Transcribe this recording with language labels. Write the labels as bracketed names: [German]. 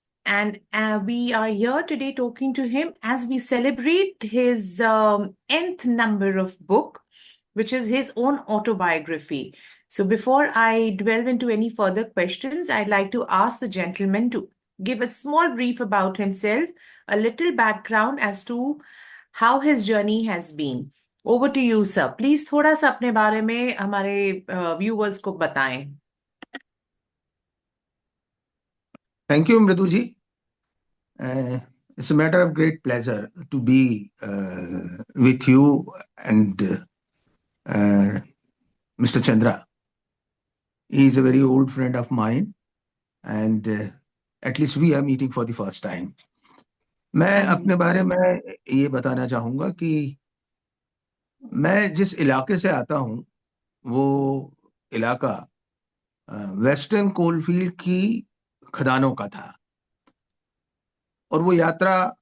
[English] And we are here today talking to him as we celebrate his nth number of book, which is his own autobiography. So before I delve into any further questions, I'd like to ask the gentleman to give a small brief about himself, a little background as to how his journey has been. Over to you, sir. [Hindi] Please थोड़ा सा अपने बारे में हमारे viewers को बताएं. [English] Thank you, Mridu ji. It's a matter of great pleasure to be with you and Mr. Chandra. He is a very old friend of mine, and at least we are meeting for the first time. [Hindi] मैं हाँ जी. अपने बारे में ये बताना चाहूँगा कि मैं जिस इलाके से आता हूँ वो इलाका वेस्टर्न कोलफील्ड की खदानों का था, और वो यात्रा